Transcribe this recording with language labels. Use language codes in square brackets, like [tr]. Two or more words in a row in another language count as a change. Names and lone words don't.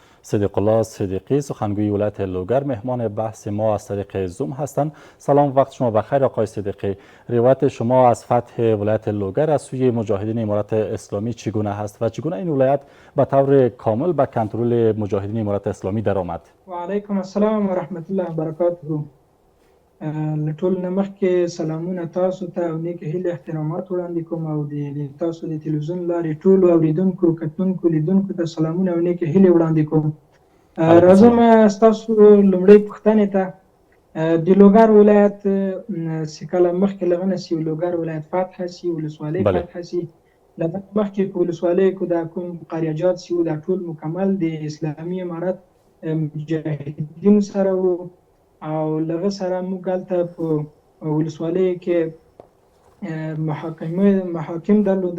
[fa] صدیق الله صدیقی سخنگوی ولایت لوگر مهمان بحث ما از طریق زوم هستند. سلام، وقت شما بخیر آقای صدیقی. روایت شما از فتح ولایت لوگر از سوی مجاهدین امارت اسلامی چگونه است و چگونه این ولایت به طور کامل به کنترل مجاهدین امارت اسلامی درآمد؟ [ar] و علیکم السلام و رحمت الله و برکاته. [ps] لټول نمخ کې سلامونه تاسو ته او نیک هیله احترامات وړاندې کوم او د تاسو د تلویزیون لارې ټولو اوریدونکو کتونکو لیدونکو ته سلامونه او نیک هیله وړاندې کوم. راځم ستاسو لومړۍ پوښتنې ته. د لوګر ولایت چې کله مخکې له هغه چې لوګر ولایت فتح شي، ولسوالۍ فتح شي، له دغه مخکې په ولسوالۍ کې دا کوم قریجات چې دا ټول مکمل د اسلامي امارت مجاهدینو سره وو او لغه سره موږ هلته په ولسوالۍ کې محاکم درلودل.